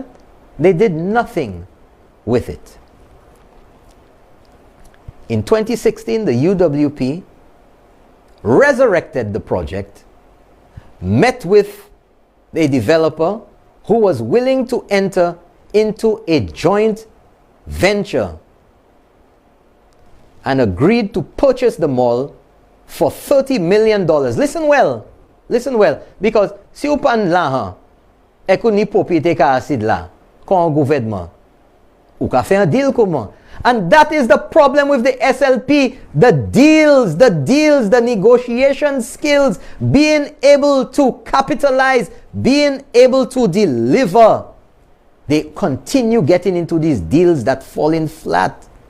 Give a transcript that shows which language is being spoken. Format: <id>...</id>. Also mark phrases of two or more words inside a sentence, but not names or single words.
<en>They did nothing with it. In 2016, the UWP resurrected the project, met with a developer who was willing to enter into a joint venture and agreed to purchase the mall for $30 million. Listen well, because</en> <acf>si ou pan la han, ekou ni propriété ka asid la, kon gouvernement, ou ka fait un deal comment?</acf> <en>And that is the problem with the SLP. The deals, the negotiation skills, being able to capitalize, being able to deliver. They continue getting into these deals that fall in flat.</en>